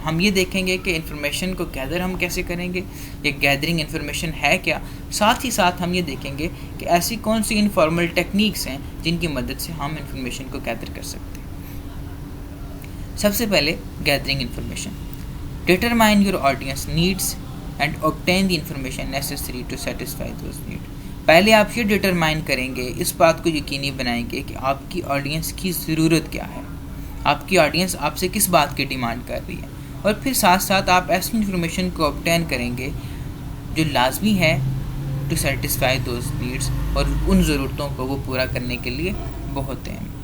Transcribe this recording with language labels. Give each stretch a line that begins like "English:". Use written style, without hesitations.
Urdu: ہم یہ دیکھیں گے کہ انفارمیشن کو گیدر ہم کیسے کریں گے، یہ گیدرنگ انفارمیشن ہے کیا. ساتھ ہی ساتھ ہم یہ دیکھیں گے کہ ایسی کون سی انفارمل ٹیکنیکس ہیں جن کی مدد سے ہم انفارمیشن کو گیدر کر سکتے ہیں. سب سے پہلے gathering information.
English: Determine your audience needs and obtain the information necessary to satisfy those needs.
Urdu: پہلے آپ یہ ڈیٹرمائن کریں گے، اس بات کو یقینی بنائیں گے کہ آپ کی آڈینس کی ضرورت کیا ہے، آپ کی آڈینس آپ سے کس بات کی ڈیمانڈ کر رہی ہے، اور پھر ساتھ ساتھ آپ ایسی انفارمیشن کو obtain کریں گے جو لازمی ہے
English: to satisfy those needs,
Urdu: اور ان ضرورتوں کو وہ پورا کرنے کے لیے بہت اہم.